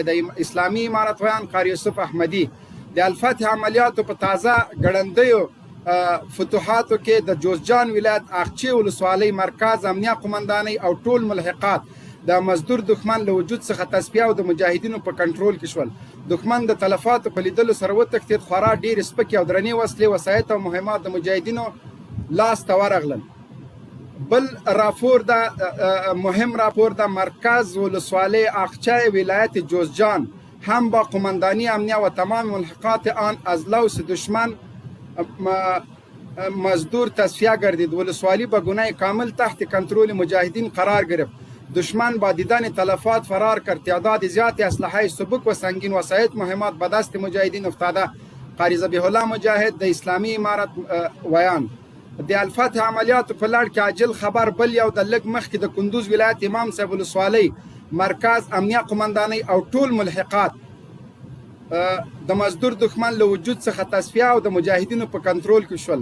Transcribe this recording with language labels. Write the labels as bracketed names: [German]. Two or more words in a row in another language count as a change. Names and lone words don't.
[Pashto] د اسلامي امارت ویان قاری یوسف احمدي د الفتح عملیاتو په تازه ګړندیو فتوحاتو کې د جوزجان ولایت اقچې ولسوالۍ مرکز امنیه قمندانۍ او ټول ملحقات د مزدور دښمن له وجود څخه تصفیه او د مجاهدینو په کنټرول کې شول. دښمن د تلفاتو په لیدلو سره وتښتېد. خورا ډېرې سپکې او درنې وسلې، وسایط او مهمات د مجاهدینو لاس ته ورغلل. بل راپور دا مهم راپور د مرکز ولسوالۍ اقچه ولایت جوزجان [Persian] هم با قماندانی امنیه و تمام ملحقات آن از لوث دشمن مزدور تصفیه گردید. ولسوالی به گونه کامل تحت کنترل مجاهدین قرار گرفت. دشمن با دیدن تلفات فرار کرد. تعداد زیادی اسلحه سبک و سنگین وسایط مهمات به دست مجاهدین افتاده. [Pashto] قاری ذبیح الله مجاهد د اسلامی امارت ویان د الفتح عملیاتو په لړ کې عاجل خبر بل یو د لږ مخکې د کندوز ولایت امام صاحب ولسوالۍ مرکز امنیه قمندانۍ او ټول ملحقات د مزدور دښمن له وجود څخه تصفیه او د مجاهدینو په کنټرول کې شول.